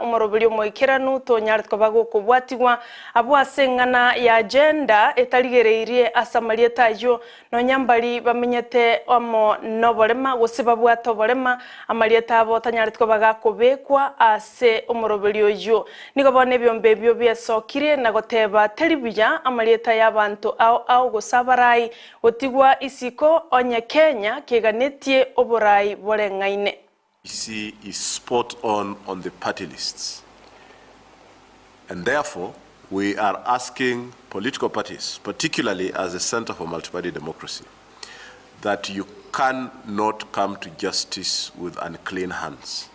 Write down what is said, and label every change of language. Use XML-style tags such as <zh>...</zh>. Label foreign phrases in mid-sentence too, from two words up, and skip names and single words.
<guz>umorobelio moikeranu tonyartko bago kubwatigwa abwasengana ya agenda etaligereirie asamalieta yo nonyambali bamenyete omo nobolema gose babwato bolema amalieta abo tanyartko baga kubekwa ase umorobelio yo nigo bone byombe byo byesokire na goteba telibya amalieta y'abantu au gosabarai otigwa isiko onye Kenya keganetie oborai bolengaine.</guz> <en>EC is spot on the party lists, and therefore we are asking political parties, particularly as a center for multi-party democracy, that you cannot come to justice with unclean hands.</en>